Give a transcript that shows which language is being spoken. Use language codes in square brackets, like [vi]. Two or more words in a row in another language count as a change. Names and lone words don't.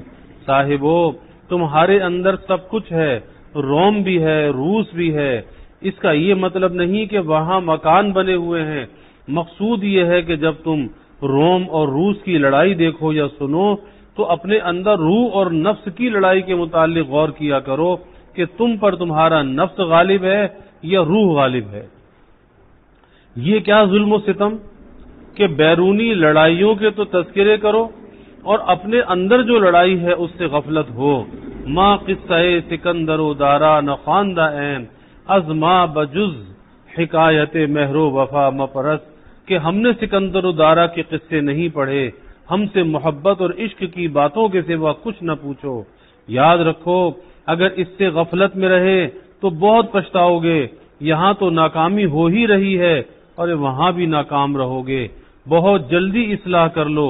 [ur] صاحبو تمہارے اندر سب کچھ ہے، روم بھی ہے، روس بھی ہے، اس کا یہ مطلب نہیں کہ وہاں مکان بنے ہوئے ہیں، مقصود یہ ہے کہ جب تم روم اور روس کی لڑائی دیکھو یا سنو تو اپنے اندر روح اور نفس کی لڑائی کے متعلق غور کیا کرو کہ تم پر تمہارا نفس غالب ہے یا روح غالب ہے۔ یہ کیا ظلم و ستم کہ بیرونی لڑائیوں کے تو تذکرے کرو اور اپنے اندر جو لڑائی ہے اس سے غفلت ہو۔ [fa] ما قصہ سکندر و دارا نہ خواندہ عین، از ما بجز حکایت مہر و وفا مپرس، [ur] کہ ہم نے سکندر و دارا کے قصے نہیں پڑھے، ہم سے محبت اور عشق کی باتوں کے سوا کچھ نہ پوچھو۔ یاد رکھو اگر اس سے غفلت میں رہے تو بہت پچھتاؤ گے، یہاں تو ناکامی ہو ہی رہی ہے اور وہاں بھی ناکام رہو گے، بہت جلدی اصلاح کر لو۔